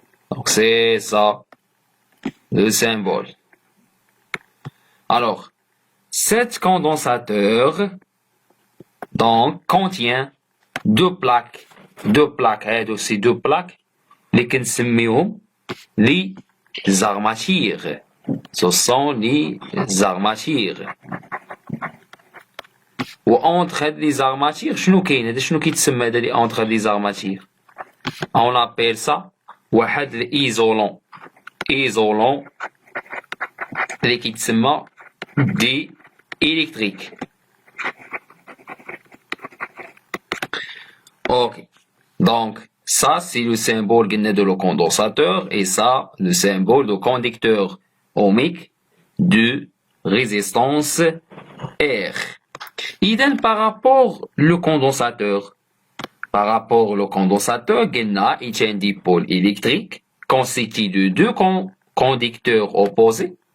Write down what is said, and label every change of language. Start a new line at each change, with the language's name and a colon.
French: Donc c'est ça le symbole. Alors, cet condensateur donc contient deux plaques, ces deux plaques les
Arabic: كنسميهم
French: les armatures. Ce sont les armatures.
Arabic: و
French: entre les armatures
Arabic: شنو كاين هذا شنو كيتسمى هذا اللي
French: entre les armatures on appelle ça
Arabic: واحد l'isolant اللي كيتسمى دي électrique.
French: Ok, donc ça c'est le symbole de le condensateur et ça le symbole de conducteur ohmique de résistance R. Idem par rapport le condensateur. Par rapport au condensateur, il y a un dipôle électrique constitué de deux conducteurs opposés.